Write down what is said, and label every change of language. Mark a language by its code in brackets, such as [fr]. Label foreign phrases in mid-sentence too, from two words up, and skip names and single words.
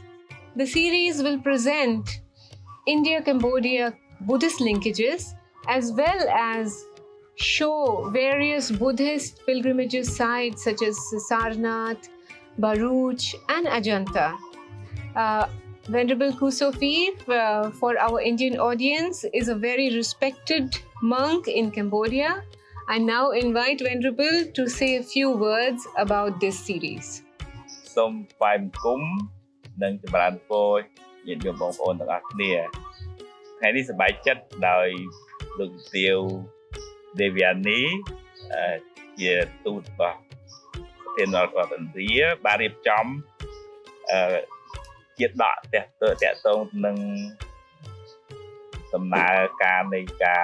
[en] The series will present India-Cambodia Buddhist linkages as well as show various Buddhist pilgrimages sites such as Sarnath, Bharuch, and Ajanta. Venerable Kusofit, for our Indian audience, is a very respected monk in Cambodia. I now invite Venerable to say a few words about this series. [km] សូមថ្វាយបង្គំនិងចម្រើនពរញាតិញោមបងប្អូនទាំងអស់គ្នាថ្ងៃនេះសប្បាយចិត្តដោយលោកទាវ Deviani ជាទូតរបស់ប្រធានរដ្ឋឥណ្ឌាបានរៀបចំជាដកតាក់ទងនឹងដំណើរការនៃការ